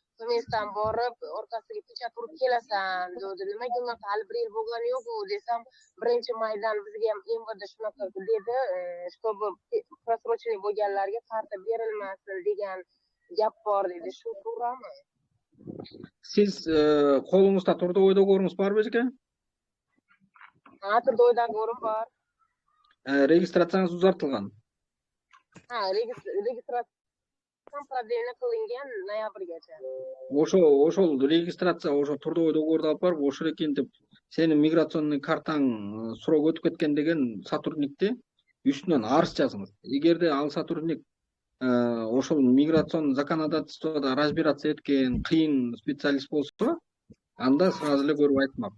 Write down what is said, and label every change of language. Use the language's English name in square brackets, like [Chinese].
[Uzbek] Mesdan borib, orqasiga pechat urib kelasan dedi. Nimaga unaqa hali 1 yil bo'lgani yo'q desam, 1-maydan bizga ham MVD shunaqa dedi, [Russian] чтобы просроченный [Uzbek] bo'lganlarga karta berilmasin degan gap bor dedi. Shu to'g'rimi? Siz qo'lingizda [Kyrgyz] трудовой договорыңыз бар бе ekan? Ha, трудовой договорым бар. Registratsiyаңыз uzartılgan. [Uzbek] Ha, registratsiya продление qilingan noyabrgacha. [Kyrgyz] Ошол регистрация, ошо трудовой договорду алып барып, ошол экен деп сенин миграционный картаң срок өтүп кеткен деген сотрудникти үстүнөн арыз жазыңыз. Эгерде ал сотрудник ошол миграционный законодательствода разбираться эткен кыйын специалист болсо, анда сразу эле көрүп айтмак.